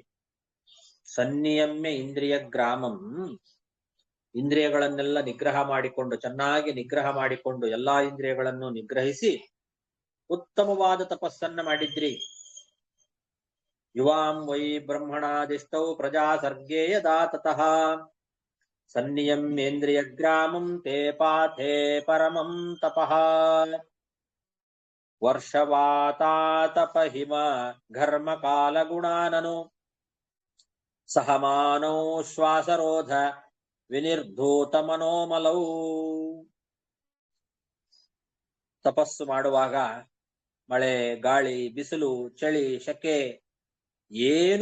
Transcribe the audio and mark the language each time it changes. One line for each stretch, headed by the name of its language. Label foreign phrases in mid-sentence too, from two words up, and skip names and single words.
Sanskrit: ಸನ್ನಿಯಮ್ಯ ಇಂದ್ರಿಯ ಗ್ರಾಮಂ,
Kannada: ಇಂದ್ರಿಯಗಳನ್ನೆಲ್ಲ ನಿಗ್ರಹ ಮಾಡಿಕೊಂಡು, ಚೆನ್ನಾಗಿ ನಿಗ್ರಹ ಮಾಡಿಕೊಂಡು ಎಲ್ಲಾ ಇಂದ್ರಿಯಗಳನ್ನು ನಿಗ್ರಹಿಸಿ ಉತ್ತಮವಾದ ತಪಸ್ಸನ್ನ ಮಾಡಿದ್ರಿ.
Sanskrit: ಯುವಾಂ ವೈ ಬ್ರಹ್ಮಣಾದಿಷ್ಟೌ ಪ್ರಜಾ ಸರ್ಗೇ ಯದಾ ತತಃ ಸನ್ನಿಯಮ್ಯೇಂದ್ರಿಯ ಗ್ರಾಮಂ ತೇ ಪಾಥೇ ಪರಮಂ ತಪಃ. ವರ್ಷವಾತಾತಪಹಿಮ ಘರ್ಮ ಕಾಲ ಗುಣಾನನು ಸಹಮಾನೌ ಶ್ವಾಸರೋಧ ವಿನಿರ್ಧೂತ ಮನೋಮಲೌ.
Kannada: ತಪಸ್ಸು ಮಾಡುವಾಗ ಮಳೆ, ಗಾಳಿ, ಬಿಸಿಲು, ಚಳಿ, ಶಕೆ ಏನು